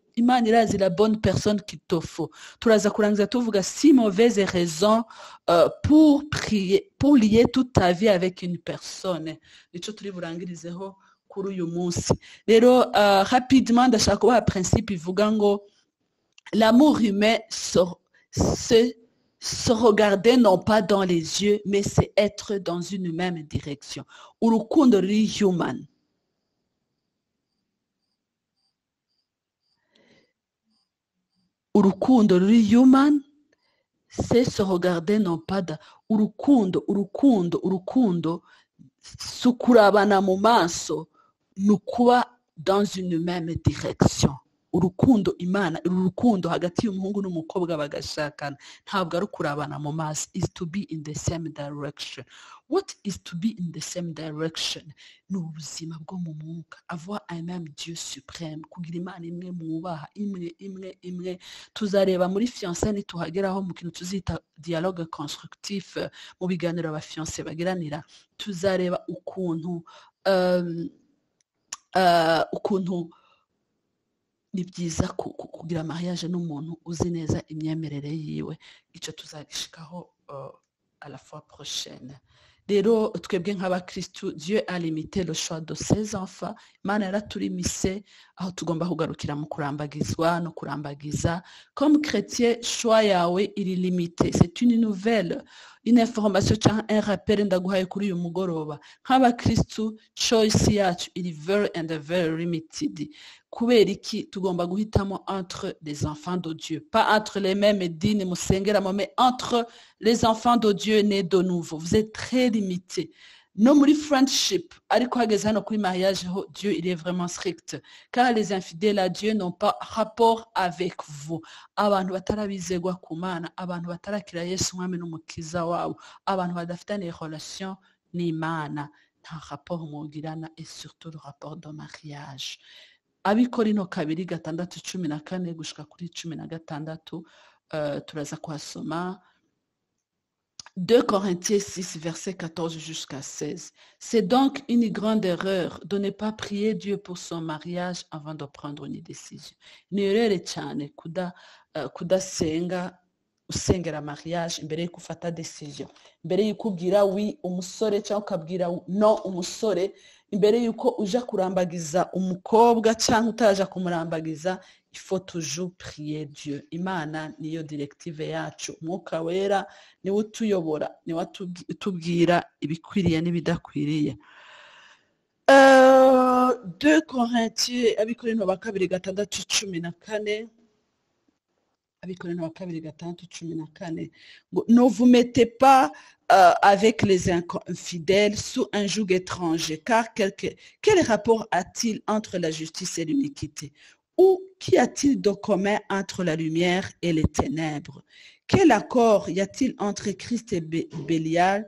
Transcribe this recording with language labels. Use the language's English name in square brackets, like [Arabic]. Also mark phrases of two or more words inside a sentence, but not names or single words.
[Rundi] Imana irazi [French] la bonne personne qu'il te faut. [Rundi] Turaza kurangiza tuvuga [French] 6 mauvaises raisons pour lier toute ta vie avec une personne. [Rundi] Nico turi burangirizeho kuri uyu munsi. Rero rapidement ndashaka kubaha principe ivuga ngo [French] l'amour humain se regarder non pas dans les yeux, mais c'est être dans une même direction. [Rundi] Urukundo ruri human. Urukundo ruri human, [French] c'est se regarder non pas dans [Rundi] urukundo sukurabana mu maso, nukuba [French] dans une même direction. [Rundi] Urukundo Imana, urukundo hagati y'umuhungu n'umukobwa bagashakana, ntabwo ari kurabana mu maso, [English] is to be in the same direction. What is to be in the same direction? [Rundi] Ni ubuzima bwo mu mwuka, [French] avoir un même Dieu suprême, [Rundi] kugira Imana imwe mwubaha, imwe. Tuzareba muri fiancé nituhageraho mu kintu tuzita [French] dialogue constructif, [Rundi] mu biganiro abafiancé bagiranira, tuzareba ukuntu ni byiza kugira mariage n'umuntu uzi neza imyemerere yiwe. Icyo tuzagishikaho [French] à la fois prochaine. [Rundi] Rero twebwe nk'abakristu, [French] Dieu a limité le choix de ses enfants. [Rundi] Imana yaraturimise aho tugomba kugarukira mu kurambagizwa no kurambagiza. [French] Comme chrétien, [Rundi] choix yawe iri limité. [French] C'est une nouvelle, une information cyangwa un rappel [Rundi] ndaguhaye kuri uyu mugoroba. Nk'abakristu, choice yacu iri [English] very and very limited. [Rundi] Kubera iki tugomba guhitamo [French] entre les enfants de Dieu, pas entre les mêmes dînes musengeramo, mais entre les enfants de Dieu nés de nouveau. Vous êtes très limités. [Rundi] No muri friendship, ariko hageze hano kuri mariage ho, [French] Dieu il est vraiment strict, car les infidèles à Dieu n'ont pas rapport avec vous. [Rundi] Abantu batarabizegwa ku Mana, abantu batarakira Yesu mwami n'umukiza wabo, abantu badafitanye relation n'Imana, nta rapport mugirana, [French] et surtout le rapport de mariage. [Rundi] Abikorino 2:6-14 gushika kuri 16, turaza kuhasoma [French] 2 Corinthiens 6, verset 14 jusqu'à 16. C'est donc une grande erreur de ne pas prier Dieu pour son mariage avant de prendre une décision. [Rundi] Ni erreur cyane kudasenga usengera mariage imbere yuko ufata decision, imbere yuko ubwira oui umusore cyangwa ukabwira no umusore, imbere yuko uja kurambagiza umukobwa cyangwa utaja kumurambagiza, [French] il faut toujours prier Dieu. [Rundi] Imana niyo directive yacu, Mwuka Wera niwe utuyobora, niwe utubwira ibikwiriye n'ibidakwiriye. 2 Corinthiens abikorino ba kabiri 6:14, abikorino ba kabiri 6:14, [French] ne vous mettez pas avec les infidèles sous un joug étranger, car quel rapport a-t-il entre la justice et l'iniquité? Ou qu'y a-t-il de commun entre la lumière et les ténèbres? Quel accord y a-t-il entre Christ et Bélial?